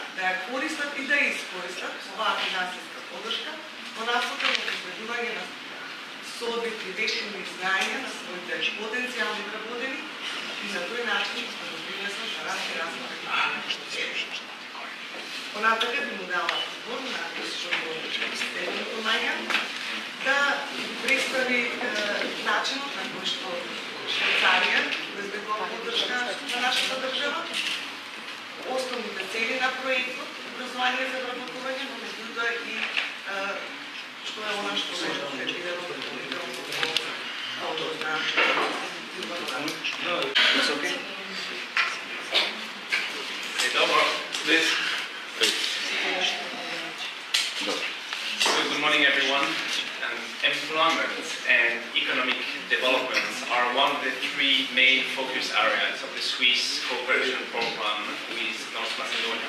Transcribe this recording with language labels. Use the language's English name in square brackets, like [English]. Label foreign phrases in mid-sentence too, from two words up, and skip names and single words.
[Macedonian] да ја користат и да ја искористат оваа финансиска поддршка во насока на обезбедување на соодветни вештини и знаења на своите потенцијални вработени и на тој начин да допринесат за раст и развој на понатака би му дала збор на Стефано Маја да представи начинот на кој што Швајцарија проектот образование за вработување, но меѓутоа и што е она што е видено допълнително по повод на [English] Good morning, everyone. Employment and economic development are one of the three main focus areas of the Swiss cooperation program with North Macedonia.